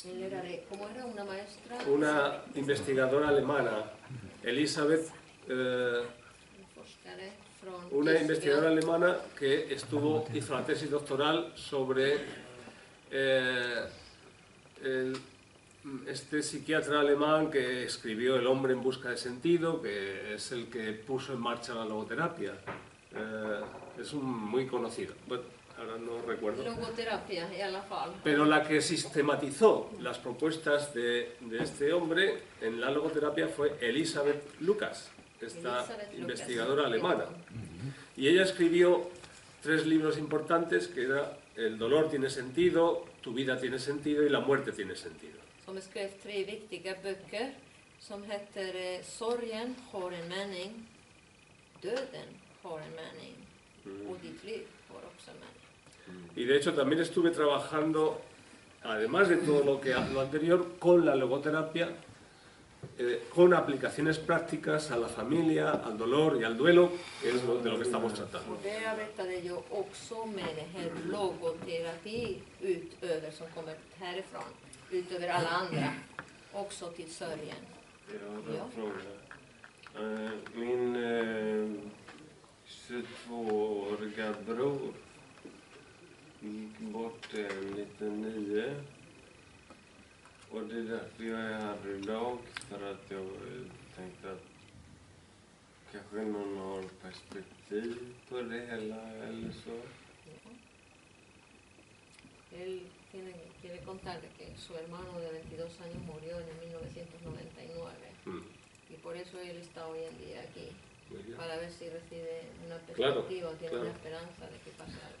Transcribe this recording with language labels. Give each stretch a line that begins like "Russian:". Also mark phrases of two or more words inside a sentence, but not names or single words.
Spanish: Él era ¿cómo era? ¿Una maestra? una investigadora alemana, Elisabeth,
Swedish: Un forskare från
Spanish: una
Swedish: Tyskland.
Spanish: investigadora alemana que hizo la tesis doctoral sobre este psiquiatra alemán que escribió El hombre en busca de sentido, que es el que puso en marcha la logoterapia. Es muy conocido. Bueno, ahora no recuerdo.
Swedish: Logoterapia i alla fall.
Spanish: Pero la que sistematizó las propuestas de este hombre en la logoterapia fue Elisabeth Lucas, esta Elisabeth investigadora Lucas. alemana. Y ella escribió 3 libros importantes que era El dolor tiene sentido, Tu vida tiene sentido y La muerte tiene sentido.
Swedish: Som skrev 3 viktiga böcker som heter Sorgen har en mening, Döden har en mening och Ditt liv har också en mening.
Spanish: Y de hecho también estuve trabajando, además de todo lo anterior, con la logoterapia, con aplicaciones prácticas a la familia, al dolor y al duelo, que es de lo que estamos tratando.
Swedish: Och det arbetade jag också med det här logoterapi utöver som kommer härifrån, utöver alla andra, också till sörjen. Jag har Ja. en fråga. Min 22-åriga bror gick bort 1999. Och det är därför jag är här idag, för att jag tänkte att kanske någon har perspektiv på det hela eller så.
Spanish: Él quiere contarle que su hermano de 22 años murió en el 1999 y por eso él está hoy en día aquí, Muy bien. para ver si recibe una Claro, perspectiva o tiene claro. una esperanza de que pase algo.